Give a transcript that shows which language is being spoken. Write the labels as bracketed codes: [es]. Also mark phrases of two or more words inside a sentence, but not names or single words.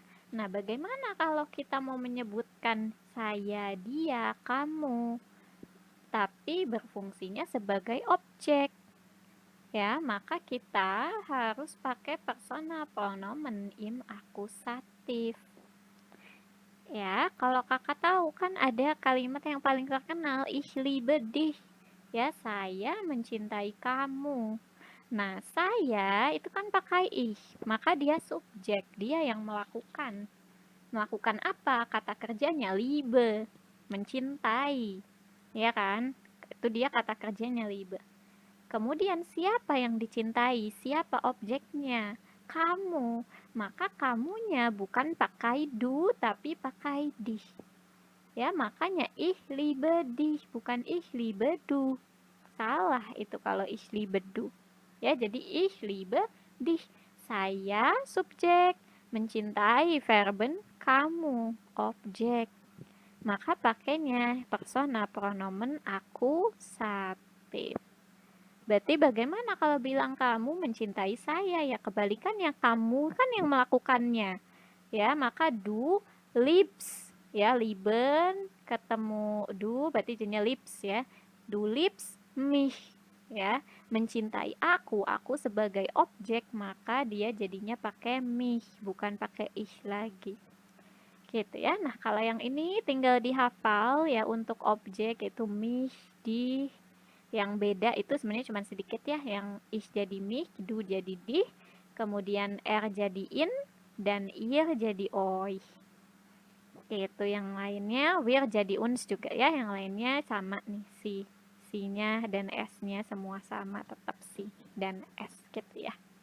[id] Nah, bagaimana kalau kita mau menyebutkan saya, dia, kamu, tapi berfungsinya sebagai objek? Ya, maka kita harus pakai [de] personal pronomen im akusatif. [id] Ya, kalau kakak tahu kan ada kalimat yang paling terkenal, [de] ich liebe dich. [id] Ya, saya mencintai kamu. Nah, saya itu kan pakai ich, maka dia subjek, dia yang melakukan. Melakukan apa? Kata kerjanya liebe, mencintai. Ya kan? Itu dia kata kerjanya liebe. Kemudian siapa yang dicintai? Siapa objeknya? Kamu. Maka kamunya bukan pakai du tapi pakai dich. Ya, makanya [de] ich liebe dich [id] bukan [de] ich liebe du. [id] Salah itu kalau [de] ich liebe du. [id] Ya, jadi [de] ich liebe dich. [id] Saya subjek, mencintai verben, kamu objek. Maka pakainya [de] personal pronomen akusatif. [id] Berarti bagaimana kalau bilang kamu mencintai saya? Ya kebalikannya, kamu kan yang melakukannya. Ya, maka [de] du liebst [id] ya, lieben ketemu du berarti jadinya liebst ya. [de] Du liebst mich [id] ya, mencintai aku sebagai objek, maka dia jadinya pakai mich bukan pakai ich lagi. Gitu ya. Nah, kalau yang ini tinggal dihafal ya, untuk objek itu mich, di. Yang beda itu sebenarnya cuma sedikit ya, yang ich jadi mich, du jadi di, kemudian er jadi in, dan ihr jadi oi. Itu yang lainnya, wir jadi uns juga ya, yang lainnya sama nih, si-nya dan s-nya semua sama, tetap si dan s gitu ya.